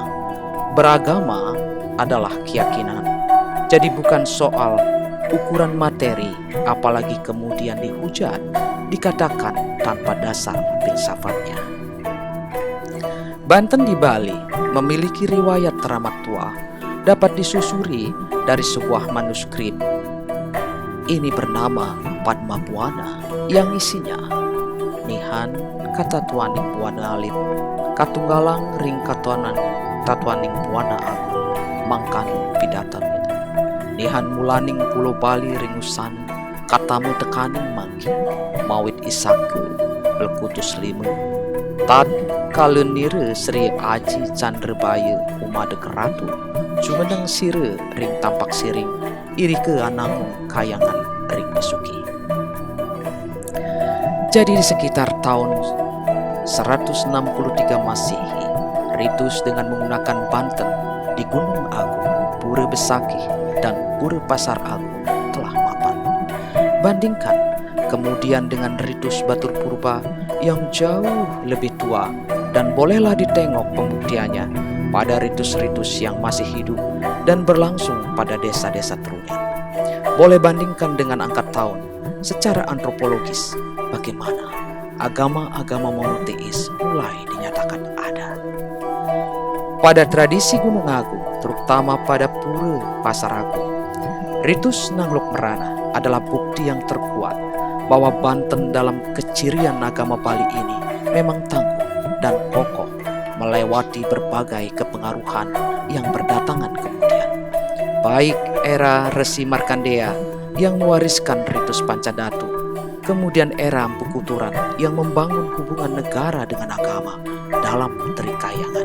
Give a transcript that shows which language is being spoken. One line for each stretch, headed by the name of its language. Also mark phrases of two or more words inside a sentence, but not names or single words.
Indonesian: Beragama adalah keyakinan, jadi bukan soal ukuran materi, apalagi kemudian dihujat, dikatakan tanpa dasar filsafatnya. Banten di Bali memiliki riwayat teramat tua, dapat disusuri dari sebuah manuskrip. Ini bernama Padma Buana, yang isinya
Kawi: Nihan Katatuaning Buana Alit, Katunggalang Ring Tatuaning Buana Agung, Mangkan Pidatan Nihan Mulaning Pulau Bali Ringusan, Katamu Tekaning Mangki, Mawit Isake, Belkutus Lima, Tad Kalenire Sri Aji Candrebaya Umadeg Ratu, Jumeneng Sire Ring Tampak Siring, Irike Anangu Kayangan Ring Besuki.
Indonesian: Jadi di sekitar tahun 163 Masehi, ritus dengan menggunakan Banten di Gunung Agung, Pura Besakih, dan Pura Pasar Agung telah mapan. Bandingkan kemudian dengan ritus Batur Purba yang jauh lebih tua, dan bolehlah ditengok pembuktiannya pada ritus-ritus yang masih hidup dan berlangsung pada desa-desa Trunyan. Boleh bandingkan dengan angka tahun secara antropologis, bagaimana agama-agama monoteis mulai dinyatakan ada. Pada tradisi Gunung Agung, terutama pada Pura Pasar Agung, ritus Nanglok Merana adalah bukti yang terkuat bahwa Banten dalam kecirian agama Bali ini memang tangguh dan kokoh melewati berbagai kepengaruhan yang berdatangan kemudian. Baik era Resi Markandeya yang mewariskan ritus Pancadatu, kemudian era Empu Kuturan yang membangun hubungan negara dengan agama dalam Trikayangan.